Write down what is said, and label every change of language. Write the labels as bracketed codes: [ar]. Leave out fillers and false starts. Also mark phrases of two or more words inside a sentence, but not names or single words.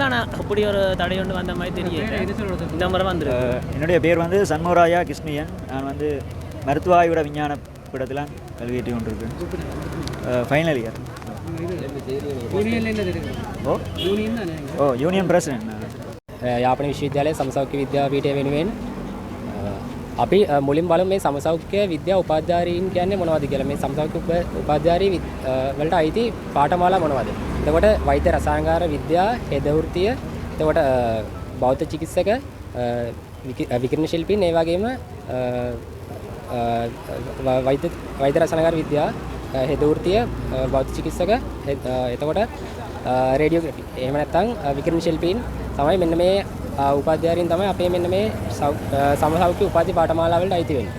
[ta] ஆனால் அப்படி ஒரு தடை ஒன்று வந்த மாதிரி தெரியல. இந்த முறை வந்து என்னுடைய பேர் வந்து சண்முகராயா கிருஷ்ணியன். நான் வந்து மருத்துவ ஆய்விட விஞ்ஞான பீடத்தில் கல்வியேற்றி கொண்டிருக்கேன். [en] Final year. Union president. [si] යාපන විශ්වවිද්‍යාලයේ සමසෞඛ්‍ය විද්‍යා පීඨය වෙනුවෙන් අපි මුලින් බලමු මේ සමසෞඛ්‍ය විද්‍යා උපාධ්‍යාරීන් කියන්නේ මොනවද කියලා. මේ සමසෞඛ්‍ය උපාධ්‍යාරී වලට අයිති පාඨමාලා මොනවද? එතකොට වෛද්‍ය රසායනකාර විද්‍යා, හෙද වෘත්තිය, එතකොට බෞද්ධ චිකිත්සක, විකිරණ ශිල්පීන්, ඒ වගේම වෛද්‍ය රසායනකාර විද්‍යා, හෙද වෘත්තිය, බෞද්ධ චිකිත්සක, එතකොට රේඩියෝග්‍රැෆි, එහෙම නැත්නම් විකිරණ ශිල්පීන් තමයි මෙන්න මේ උපාධ්‍යාරීන් තමයි අපේ මෙන්න මේ සමසෞඛ්‍ය උපාධි පාඨමාලා වලට අයිති වෙන්නේ.